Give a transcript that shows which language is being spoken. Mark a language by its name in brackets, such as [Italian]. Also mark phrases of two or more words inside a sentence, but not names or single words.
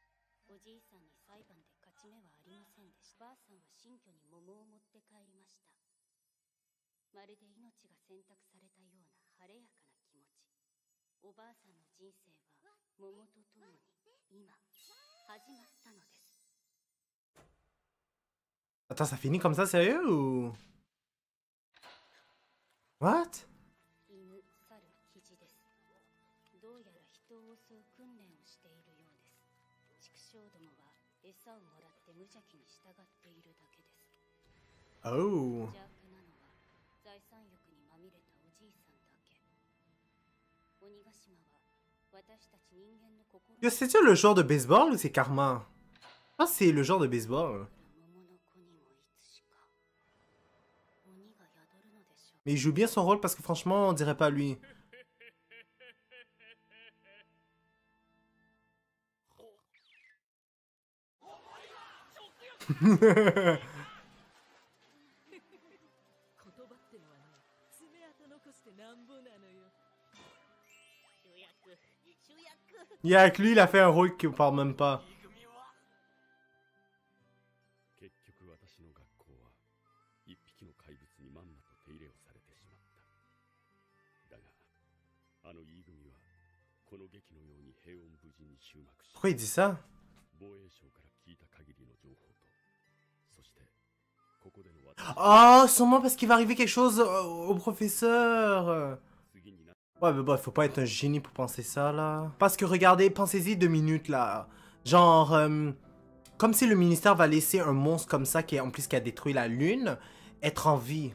[Japanese] おじいさんに裁判で勝ち目はありませんでした。ばあさんは新居に桃を持って帰りました。まるで命が選択されたような晴れやかな気持ち。おばあさんの人生は桃とともに今始まったのです。 [French] Attends, ça finit comme ça, sérieux ou... What? [Japanese] 犬、猿、キジです。どうやら人を襲う訓練をしているようです。畜生どもは餌をもらって無邪気に従っているだけです。 Oh. 邪悪なのは財産欲にまみれたおじいさんだけ。鬼ヶ島は私たち人間の心。 [French] Yo, c'est-tu le joueur de baseball ou c'est Karma? Je pense que c'est le joueur de baseball. Mais il joue bien son rôle parce que franchement, on dirait pas lui. Il y a que lui, il a fait un rôle qui ne parle même pas. [Japanese] 結局私の学校は一匹の怪物にまんまと手入れをされてしまった。だがあの E 組はこの劇のように平穏無事に終幕し、 [French] Pourquoi il dit ça? [Japanese] 防衛省から聞いた限りの情報と、そしてここでの [French] Oh, sûrement parce qu'il va arriver quelque chose au professeur. Ouais, mais bon, faut pas être un génie pour penser ça, là. Parce que regardez, pensez-y 2 minutes, là. Genre, comme si le ministère va laisser un monstre comme ça, qui en plus qui a détruit la lune, être en vie.